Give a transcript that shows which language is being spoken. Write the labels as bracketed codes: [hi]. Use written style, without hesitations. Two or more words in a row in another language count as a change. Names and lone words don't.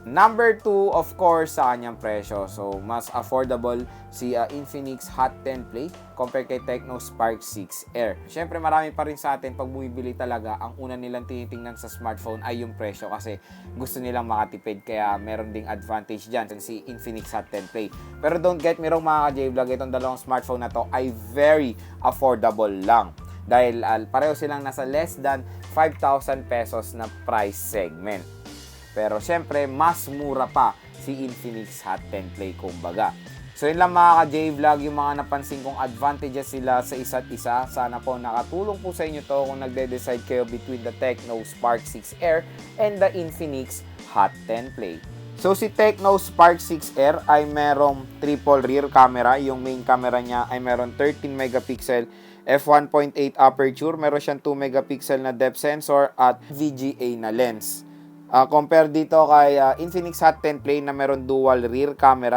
[tl] Number 2, of course, sa kanyang presyo. So, mas affordable si Infinix Hot 10 Play compare kay Tecno Spark 6R. Syempre, marami pa rin sa atin pag bumibili talaga, ang una nilang tinitingnan sa smartphone ay yung presyo kasi gusto nilang makatipid, kaya meron ding advantage dyan si Infinix Hot 10 Play. Pero [en] don't get me wrong [tl] mga ka-J-Vlog, itong dalawang smartphone na to ay [en] very affordable [tl] lang. Dahil pareho silang nasa [en] less than 5,000 pesos [tl] na [en] price segment. [tl] Pero syempre, mas mura pa si Infinix Hot 10 Play kumbaga. So yun lang mga ka-J-Vlog, yung mga napansin kong advantages sila sa isa't isa. Sana po nakatulong po sa inyo to kung nagde-decide kayo [en] between the Tecno Spark 6R and the Infinix Hot 10 Play. [tl] So si Tecno Spark 6R ay merong [en] triple rear camera. [tl] Yung [en] main camera [tl] niya ay meron [en] 13 megapixel f1.8 aperture. [tl] Meron siyang [en] 2 megapixel [tl] na [en] depth sensor [tl] at VGA na lens. Compare dito kay Infinix Hot 10 Play na meron [en] dual rear camera.